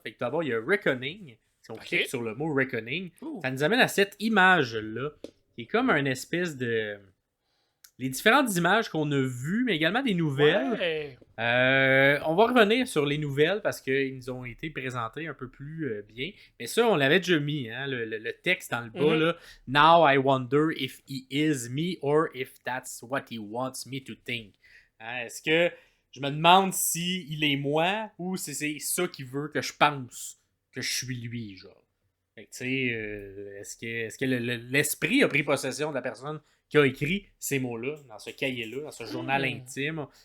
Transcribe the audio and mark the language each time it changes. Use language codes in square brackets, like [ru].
[fr] Fait que d'abord, il y a Reckoning. Si on clique sur le mot Reckoning, ça nous amène à cette image-là. Qui est comme un espèce de... Les différentes images qu'on a vues, mais également des nouvelles. Ouais. On va revenir sur les nouvelles parce qu'ils nous ont été présentés un peu plus bien. Mais ça, on l'avait déjà mis, hein, le texte dans le bas. Là. [en] Now I wonder if he is me or if that's what he wants me to think. [fr] Hein, est-ce que je me demande si il est moi ou si c'est ça qu'il veut que je pense que je suis lui, genre. Fait que, tu sais, est-ce que l'esprit a pris possession de la personne qui a écrit ces mots-là, dans ce cahier-là, dans ce journal intime?